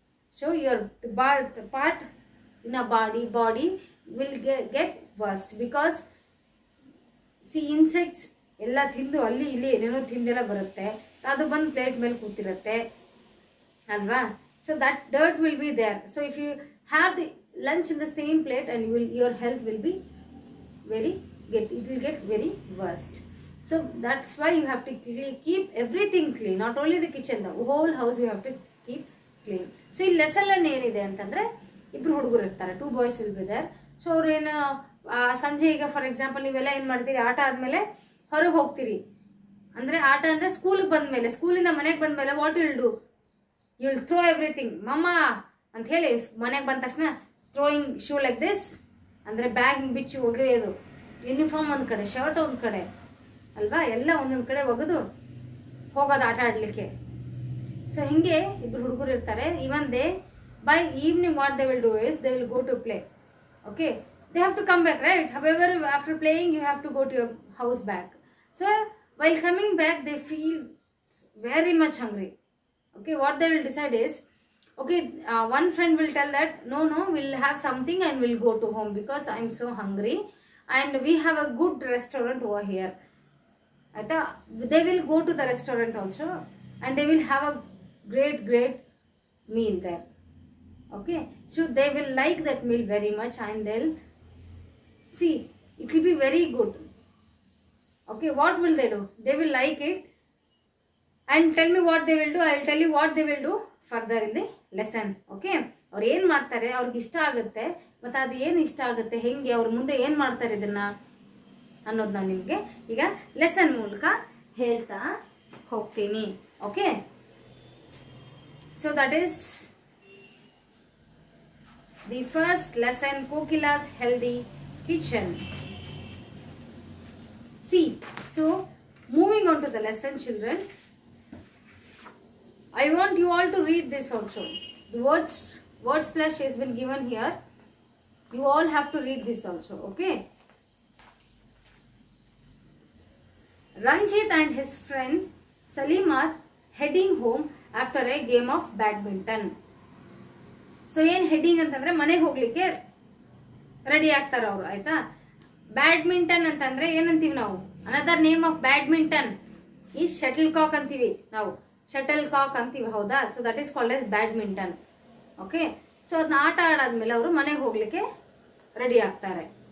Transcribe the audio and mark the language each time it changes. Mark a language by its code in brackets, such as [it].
[en] So your the part in a body will get worst, because see, insects [kn] ಎಲ್ಲ ತಿಂದು ಅಲ್ಲಿ ಇಲ್ಲಿ ಏನೇನೋ ತಿಂದೆಲ್ಲ ಬರುತ್ತೆ, ಅದು ಬಂದು ಪ್ಲೇಟ್ ಮೇಲೆ ಕೂತಿರುತ್ತೆ ಅಲ್ವಾ? [en] So that dirt will be there. So if you have the lunch in the same plate and your health will be it will get very worst. So that's why you have to keep everything clean, not only the kitchen, the whole house you have to keep clean. [kn] So ಈ lesson ಏನಿದೆ ಅಂತಂದ್ರೆ, ಇಬ್ರು ಹುಡುಗರು ಇರ್ತಾರೆ, [en] 2 boys will be there. [kn] So ಅವ್ರೇನು ಸಂಜೆ ಈಗ for example ನೀವೆಲ್ಲ ಏನು ಮಾಡ್ತೀರಿ, ಆಟ ಆದಮೇಲೆ ಹೊರಗೆ ಹೋಗ್ತೀರಿ. ಅಂದರೆ ಆಟ ಅಂದರೆ ಸ್ಕೂಲಿಗೆ ಬಂದಮೇಲೆ, ಸ್ಕೂಲಿಂದ ಮನೆಗೆ ಬಂದಮೇಲೆ [en] what will do, you will throw everything [kn] ಮಮ್ಮ ಅಂತ ಹೇಳಿ ಮನೆಗೆ ಬಂದ ತಕ್ಷಣ [en] throwing shoe like this, [kn] ಅಂದರೆ ಬ್ಯಾಗ್ ಬಿಚ್ಚಿ ಒಗೆಯೋದು, ಯೂನಿಫಾರ್ಮ್ ಒಂದು ಕಡೆ, ಶರ್ಟ್ ಒಂದು ಕಡೆ ಅಲ್ವಾ, ಎಲ್ಲ ಒಂದೊಂದು ಕಡೆ ಒಗೆದು ಹೋಗೋದು ಆಟ ಆಡಲಿಕ್ಕೆ. ಸೊ ಹಿಂಗೆ ಇಬ್ಬರು ಹುಡುಗರು ಇರ್ತಾರೆ. [en] Even they by evening what they will do is they will go to play. Okay, they have to come back, right? However, after playing you have to go to your house back. So while coming back they feel very much hungry. Okay, what they will decide is, okay, one friend will tell that no, we'll have something and we'll go to home because I'm so hungry and we have a good restaurant over here. They will go to the restaurant also and they will have a great meal there. Okay, so they will like that meal very much and they'll see it will be very good. Okay, what will they do? They will like it and tell me what they will do. I will tell you what they will do further in the lesson. [kn] Okay, ಅವ್ರು ಏನು ಮಾಡ್ತಾರೆ, ಅವ್ರಿಗೆ ಇಷ್ಟ ಆಗುತ್ತೆ, ಮತ್ತು ಅದು ಏನು ಇಷ್ಟ ಆಗುತ್ತೆ, ಹೆಂಗೆ ಅವ್ರ ಮುಂದೆ ಏನು ಮಾಡ್ತಾರೆ ಇದನ್ನ ಅನ್ನೋದು ನಾನು ನಿಮಗೆ ಈಗ ಲೆಸನ್ ಮೂಲಕ ಹೇಳ್ತಾ ಹೋಗ್ತೀನಿ. [en] Okay, so that is the first lesson, Kokila's healthy kitchen. See, so moving on to the lesson, children, I want you all to read this also. The word splash has been given here. You all have to read this also, okay? Ranjit and his friend Salim are heading home after a game of badminton. [kn] So ಏನು heading ಅಂತಂದ್ರೆ ಮನೆಗೆ ಹೋಗ್ಲಿಕ್ಕೆ ready ಆಗ್ತಾರ ಅವರು, ಆಯ್ತಾ. Badminton ಅಂತಂದ್ರೆ ಏನಂತೀವಿ ನಾವು, [en] another name of badminton [kn] ಈ ಶಟಲ್ ಕಾಕ್ ಅಂತೀವಿ ನಾವು, ಶಟಲ್ ಕಾಕ್ ಅಂತೀವಿ, ಹೌದಾ. [en] So that is called as badminton. [kn] Okay, so ಅದನ್ನ ಆಟ ಆಡಾದ್ಮೇಲೆ ಅವರು ಮನೆಗೆ ಹೋಗ್ಲಿಕ್ಕೆ ರೆಡಿ ಆಗ್ತಾರೆ.